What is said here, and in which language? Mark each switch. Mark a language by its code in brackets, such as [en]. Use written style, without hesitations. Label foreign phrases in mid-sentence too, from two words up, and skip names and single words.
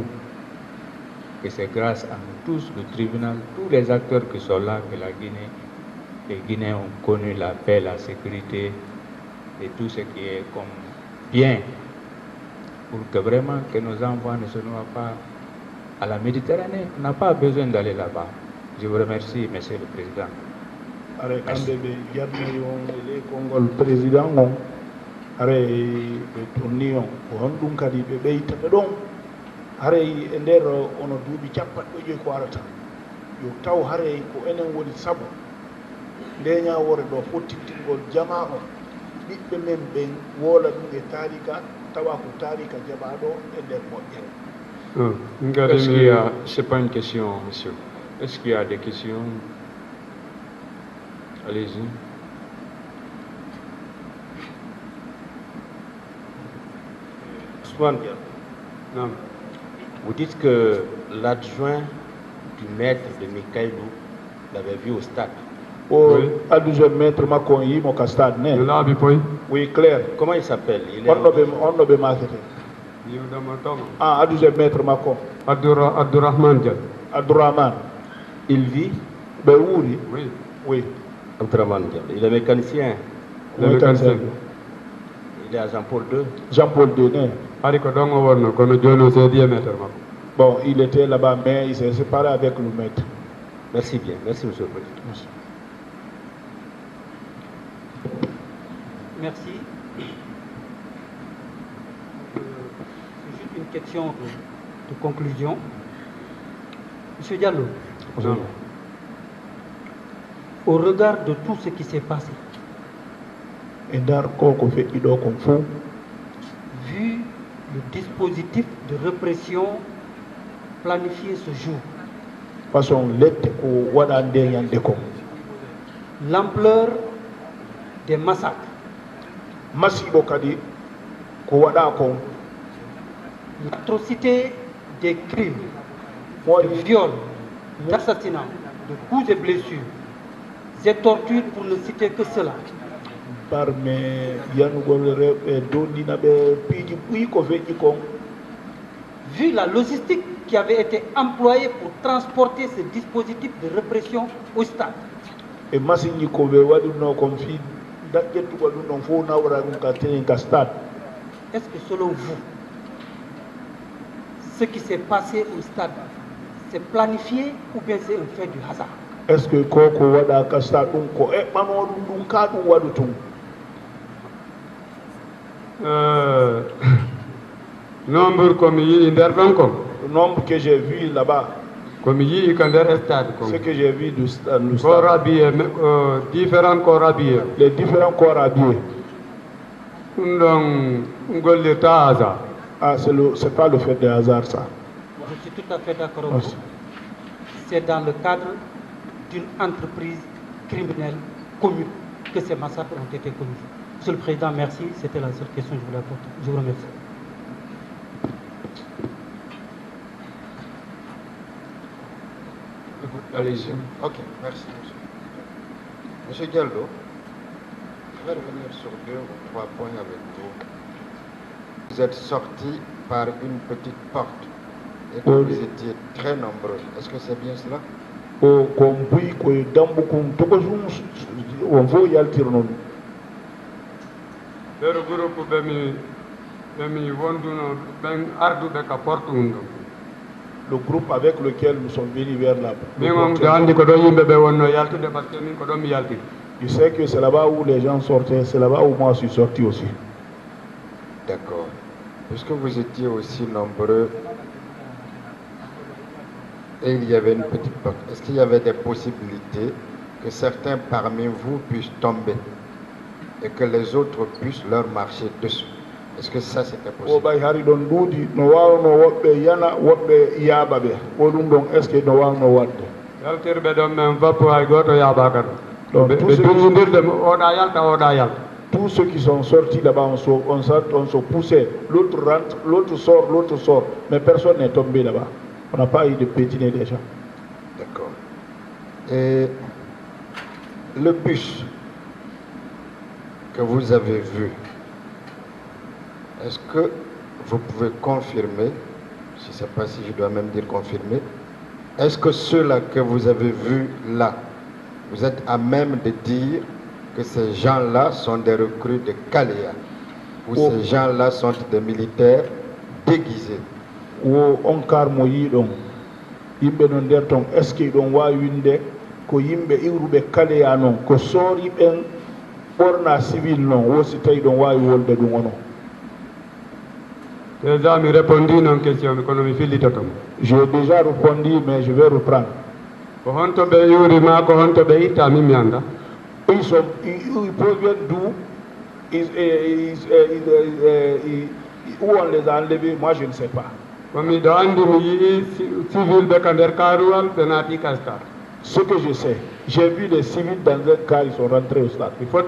[fr] Et c'est grâce à nous tous, le tribunal, tous les acteurs qui sont là, que la Guinée, les Guinéens ont connu la paix, la sécurité et tout ce qui est comme bien pour que vraiment que nos enfants ne se noient pas à la Méditerranée. On n'a pas besoin d'aller là-bas. Je vous remercie, Monsieur le Président. [ff] are kamɓe ɓe jarniri on e ley konngol président on are ɓe tonni on ko hon ɗum kadi ɓe ɓeytata ɗon haray e nder ono duuɓi capanɗe joyi ko arata yo taw haray ko enen woni sabu ndeñawore ɗo fottittingol jama o ɓiɓɓe men ɓen woola ɗum e taarika tawa ko taarika jaɓaɗo e nder moƴƴere. [fr] Est-ce qu'il y a, c'est pas une question, monsieur. Est-ce qu'il y a des questions? Allez-y. Ousmane, Non. vous dites que l'adjoint du maître de Mikaïlou l'avait vu au stade. [ff] o [fr] Oui. [ff] addujo maître makko on yimo ka stade Yo ne laaɓi poy [fr] oui clair Comment il s'appelle? Il est [ff] onno ɓe makete yiwdama toma addujo maître makko Abdourahmane Dia. abdourahmane [fr] Il vit [ff] ɓe wuuri [fr] Oui. oui Abdourahmane Diallo. Il est mécanicien. Le mécanicien. Il est à Jean-Paul II. [ff] Jean Paul II ne Hari ko ɗon o wonno kono joni o seedi e maître makko. [fr] bon il était là-bas mais il s'est séparé avec le maître. Merci bien. Merci, Monsieur le Président. Merci. C'est juste une question de conclusion. Monsieur Diallo, Non. au regard de tout ce qui s'est passé, [ff] e nder ko feƴƴi ɗo kon fof [fr] vu le dispositif de répression planifié ce jour, [ff] façon lette ko waɗa nde ñande ko [fr] l'ampleur des massacres, [ff] masibo kadi ko waɗa kon [fr] l'atrocité des crimes, de [ff] waɗi [fr] viols, d'assassinats, de coups et blessures, et tortures pour ne citer que cela, [ff] barme yanugol rewɓe dondina ɓe piiji ɓuyi ko feƴƴi kon [fr] vu la logistique qui avait été employée pour transporter ce dispositif de répression au stade, [ff] e masiŋji ko ɓe waɗirno kon fi daƴƴettugol ɗum ɗon fof nawra ɗum ka tenen ka stade [fr] est-ce que selon vous, ce qui s'est passé au stade, c'est planifié ou bien c'est un fait du hasard? est ce que [ff] ko waɗa ka stade ɗum ko eɓɓano ɗum ɗum ka ɗum waɗu tun Nombre komi yii nder ɗon kon [fr] le nombre que j'ai vu là-bas [ff] komi yii ko nder stade kon [fr] ce que j'ai vu du stade, le corps stade habillé différents corps habillés les différents corps habillés [ff] ɗum ɗon gollirta hasard. [fr] ah c'est pas le fait de hasard ça Je suis tout à fait d'accord avec Merci. vous. C'est dans le cadre d'une entreprise criminelle commune que ces massacres ont été commis. Monsieur le Président, merci. C'était la seule question que je voulais apporter. Je vous remercie. Allez-y. Ok, merci, monsieur. Monsieur Diallo, je vais revenir sur 2 ou 3 points avec vous. Vous êtes sorti par une petite porte et que Oui. vous étiez très nombreux. Est-ce que c'est bien cela? [ff] o ko mbuyi koye dambu kum togo sum on fof yaltir noon ɓeɗo groupe ɓemi wonduno ɓen arduɓe ka porte ɗum ɗo [fr] le groupe avec lequel nous sommes venus vers là. [ff] min on so anndi ko ɗo yimɓe ɓe wonno yaltude [fr] par ce que [ff] min ko ɗon mi yaltiri. [fr] Je sais que c'est là-bas où les gens sortaient, c'est là-bas où moi je suis sorti aussi. D'accord. Puisque vous étiez aussi nombreux et il y avait une petite porte, est-ce qu'il y avait des possibilités que certains parmi vous puissent tomber et que les autres puissent leur marcher dessus? Est-ce que ça c'était possible? Est-ce que [ff] yaltirɓe ɗon men vappo hay goto yaɓaka ɗo ɓe dunnodirde oɗa yalta oɗa yalta. [fr] Tous ceux qui sont sortis là-bas, on se poussait. L'autre rentre, l'autre sort. Mais personne n'est tombé là-bas. On n'a pas eu de pétiner déjà. D'accord. Et le bus que vous avez vu, est-ce que vous pouvez confirmer, je ne sais pas si je dois même dire confirmer, est-ce que ceux-là que vous avez vus là, vous êtes à même de dire que ces gens-là sont des recrues de Kalea ou ces gens-là sont des militaires déguisés? [ff] Ou on carmo yidon yimbe non der ton [fr] est-ce que [ff] don wa winde ko yimbe iwrube Kalea non ko sori ben borna civil non wosi tay don wa wolde dum wono? Déjà mi [fr] répondi non question [ff] mi kono mi fillitoto. [fr] J'ai déjà répondu mais je vais reprendre. [ff] Ko honto ɓe yurima ko honto ɓe itta min mi anda. [fr] Ils proviennent d'où? Où on les a enlevés? Moi, je ne sais pas. Ce que je sais, j'ai vu des civils dans un car, ils sont rentrés au stade.